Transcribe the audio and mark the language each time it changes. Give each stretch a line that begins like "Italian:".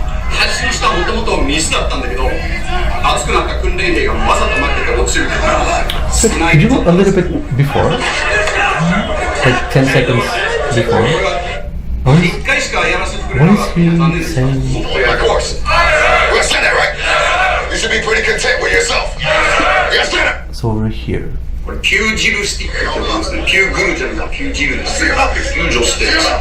Japanese: 発信したもともとミスだったんだけど、熱くなった訓練兵がわざと負けて落ちるから。
English: So, could you go a little bit before? Like 10 seconds before? What is he saying? Of course. Well, say that, right? You should be pretty content with yourself. Yes, sir. So over here.
Japanese: これピュージルスティックって言うんですね。ピューグルじゃなくてピュージルです。ピュージョスティック。